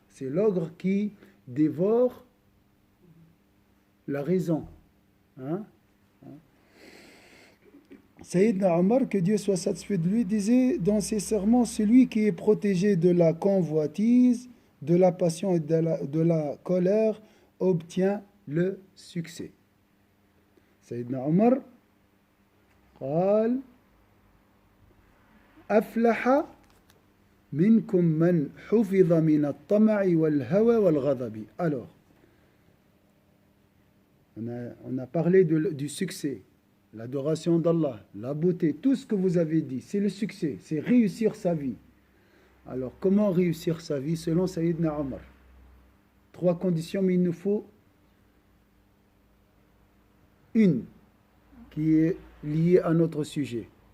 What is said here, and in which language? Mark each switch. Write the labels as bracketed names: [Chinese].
[French] C'est l'ogre qui dévore la raison. Hein? Sayyidina Omar, que Dieu soit satisfait de lui, disait dans ses sermons, celui qui est protégé de la convoitise, de la passion et de la colère, obtient le succès. [Arabic] Sayyidina Omar, قال أفلح منكم من حفظ من الطمع والهوى والغضب. [French] Alors, on a parlé du succès, l'adoration d'Allah, la beauté, tout ce que vous avez dit, c'est le succès, c'est réussir sa vie. Alors, comment réussir sa vie selon Sayyidina Omar? 3 conditions, mais il nous faut une qui est liée à notre sujet.